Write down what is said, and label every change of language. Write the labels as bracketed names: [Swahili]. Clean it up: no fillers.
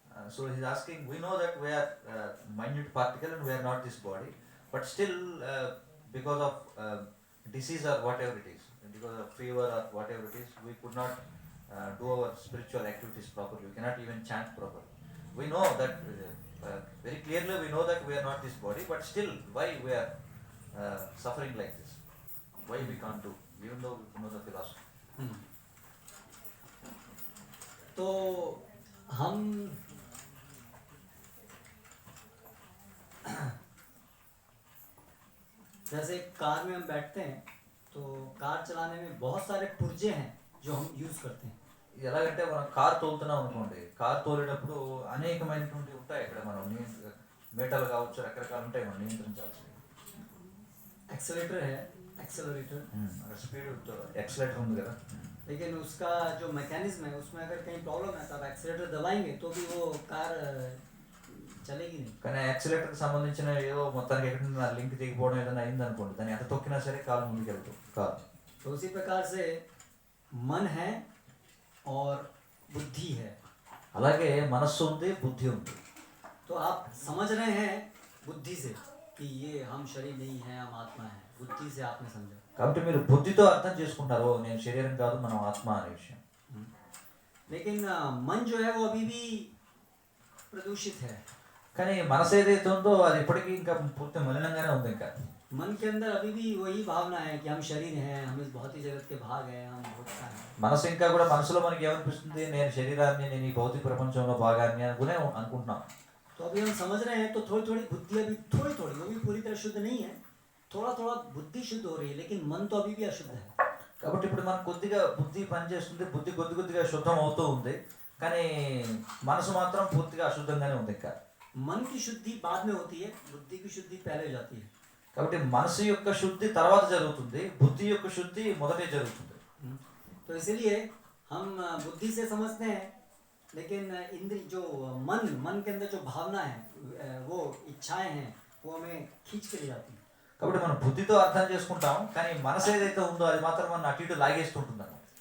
[English] So he's asking, we know that we are minute particle and we are not this body, but still because of disease or whatever it is, because of fever or whatever it is, we could not do our spiritual activities properly. We cannot even chant properly. We know that very clearly we know that we are not this body, but still why we are suffering like this? Why we can't do, even though we know the philosophy? [Hindi] तो हम जैसे car में हम बैठते हैं तो car चलाने में बहुत सारे पुर्जे हैं जो हम यूज करते हैं. [Telugu] ఎలాగంటే మనం కార్ తోలుతున్నాం అనుకోండి, కార్ తోలేటప్పుడు అనేకమైనటువంటి ఉంటాయి ఇక్కడ, మనం మీటర్లు కావచ్చు, రకరకాలు ఉంటాయి మనం నియంత్రించాల్సి. [Hindi] एक्सेलेरेटर है, एक्सेलरेटर, [Telugu] అక్కడ స్పీడ్ ఎక్సలేటర్ ఉంది కదా, [Hindi] लेकिन उसका जो मैकेनिज्म है उसमें अगर कहीं प्रॉब्लम है तब एक्सेलेरेटर दबाएंगे तो भी वो कार चलेगी नहीं. [Telugu] కానీ యాక్సిలేటర్కి సంబంధించిన ఏదో మొత్తానికి ఎక్కడ లింక్ తెగిపోవడం ఏదైనా అయింది అనుకోండి, దాన్ని ఎంత తొక్కినా సరే కాలు ముందుకు వెళ్తుంది కారు. [Hindi] तो उसी प्रकार से मन है और बुद्धि है. [Telugu] అలాగే మనస్సు ఉంది, బుద్ధి ఉంది. [Hindi] तो आप समझ रहे हैं बुद्धि से कि ये हम शरीर नहीं है, हम आत्मा है. बुद्धि से आपने समझा. [Telugu] కాబట్టి మీరు బుద్ధితో అర్థం చేసుకుంటారు, నేను శరీరం కాదు, మనం ఆత్మ అనే విషయం. [Hindi] लेकिन मन जो है वो अभी भी प्रदूषित है. [Telugu] కానీ మనసు ఏదైతే ఉందో అది ఇప్పటికీ ఇంకా పూర్తి మలినంగానే ఉంది. ఇంకా [Hindi] मन के अंदर अभी भी वही भावना है कि हम शरीर हैं, हम इस भौतिक जगत के भाग हैं, हम भोक्ता हैं. [Telugu] మనసు ఇంకా కూడా మనసులో మనకి ఏమనిపిస్తుంది, నేను శరీరాన్ని, నేను ఈ భౌతిక ప్రపంచంలో భాగాన్ని అనుకునే అనుకుంటున్నాం. [Hindi] तो अभी हम समझ रहे हैं तो थोड़ी थोड़ी बुद्धि अभी थोड़ी थोड़ी, वो भी पूरी तरह शुद्ध नहीं है, थोड़ा थोड़ा बुद्धि शुद्ध हो रही है, लेकिन मन तो अभी भी अशुद्ध है. [Telugu] కాబట్టి ఇప్పుడు మనకు కొద్దిగా బుద్ధి పనిచేస్తుంది, బుద్ధి కొద్ది కొద్దిగా శుద్ధం అవుతూ ఉంది, కానీ మనసు మాత్రం పూర్తిగా అశుద్ధంగానే ఉంది. ఇంకా [Hindi] मन की शुद्धि बाद में होती है, बुद्धि की शुद्धि पहले हो जाती है. [Telugu] కాబట్టి మనసు యొక్క శుద్ధి తర్వాత జరుగుతుంది, బుద్ధి యొక్క శుద్ధి మొదటే జరుగుతుంది. [Hindi] तो इसलिए हम बुद्धि से समझते हैं, लेकिन इंद्रिय जो मन के अंदर जो भावना है, वो इच्छाएं हैं, वो हमें खींच के ले जाती हैं. [Telugu] కాబట్టి మనం బుద్ధితో అర్థం చేసుకుంటాం, కానీ మనసు ఏదైతే ఉందో అది మాత్రం మనం అటు ఇటు లాగేస్తుంటుంది అన్నమాట.